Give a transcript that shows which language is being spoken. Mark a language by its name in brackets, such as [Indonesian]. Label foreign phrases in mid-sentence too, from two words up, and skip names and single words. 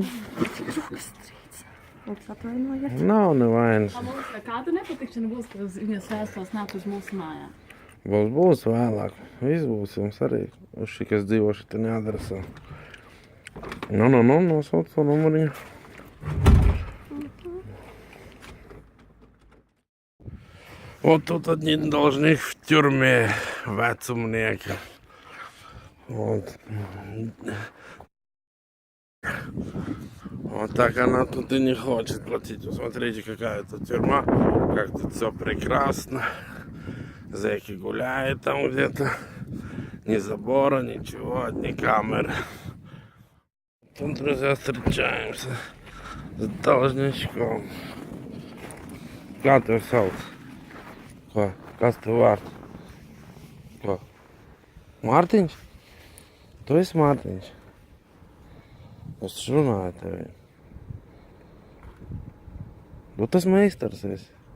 [Latvian] Rokas trīc. Lūdzu, atvainojiet. Nav nevainas. A, mums kāda nepatikšana būs, ka viņas vēstules nāk uz mūsu mājām? Būs vēlāk. Viss būs jums arī. Uz šī, kas dzīvo šitā adresā. Nosauc to numuriņu. [Russian] Вот тут один должник в тюрьме, вецумники. Вот. Вот так она тут и не хочет платить. Посмотрите, какая тут тюрьма, как тут все прекрасно. Зэки гуляют там где-то. Ни забора, ничего, одни камеры. Тут, друзья, встречаемся с должничком. [Latvian] Kā tev sauc? Ko? Kas tev vārds? Ko? Mārtiņš? Tu esi Mārtiņš? Es taču runāju tevi. Tu tas meistars esi.